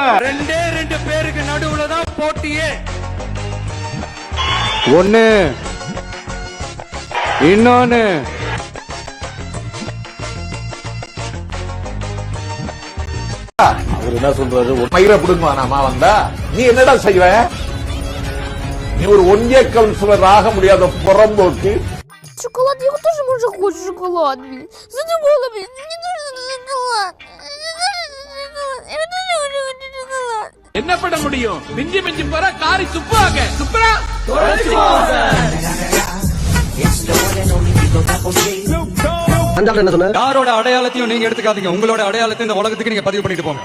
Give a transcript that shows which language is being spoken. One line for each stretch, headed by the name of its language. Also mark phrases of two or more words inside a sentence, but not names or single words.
Tamil: ரெண்டு பேருக்கு நடுவுல தான் போட்டியே. ஒண்ணு இன்னொன்னு அவர் என்ன சொல்றாரு? மயிரை பிடுங்குவானாமா வந்தா? நீ என்னடா செய்வ? நீ ஒரு ஒன்றிய கவுன்சிலர் ஆக முடியாத புறம்போக்கு.
Russian: Шоколад, я тоже можно хочешь шоколад. Задумала, мне нужен шоколад.
Tamil: என்ன பண்ண முடியும்? மிஞ்சி மிஞ்சி போற காரி சுப்பாங்க. சுப்ரா யாரோட அடையாளத்தையும் நீங்க எடுத்துக்காதீங்க. உங்களோட அடையாளத்தை இந்த உலகத்துக்கு நீங்க பதிவு பண்ணிட்டு போங்க.